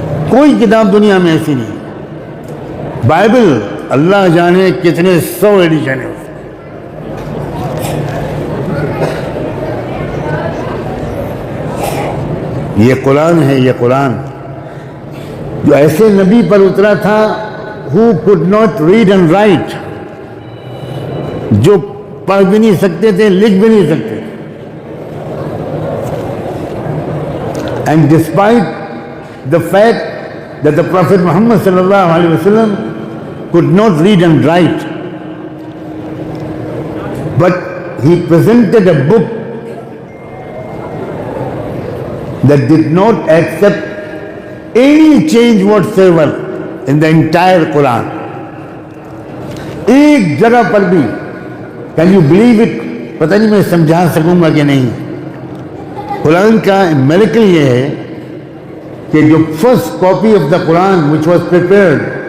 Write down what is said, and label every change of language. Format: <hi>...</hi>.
<ur>کوئی کتاب دنیا میں ایسی نہیں۔ بائبل اللہ جانے کتنے 100 ایڈیشن ہیں۔ یہ قرآن ہے، یہ قرآن جو ایسے نبی پر اترا تھا</ur> <en>who could not read and write،</en> <ur>جو پڑھ بھی نہیں سکتے تھے، لکھ بھی نہیں سکتے۔</ur> <en>And despite the fact that the Prophet Muhammad sallallahu alaihi wasallam could not read and write, but he presented a book that did not accept any change whatsoever in the entire Quran.</en> <ur>ایک جگہ پر بھی,</ur> <en>can you believe it,</en> <ur>پتہ نہیں میں سمجھا سکوں گا کہ نہیں. قرآن کا میریکل یہ ہے کہ جو</ur> <en>first copy of the Quran which was prepared,</en>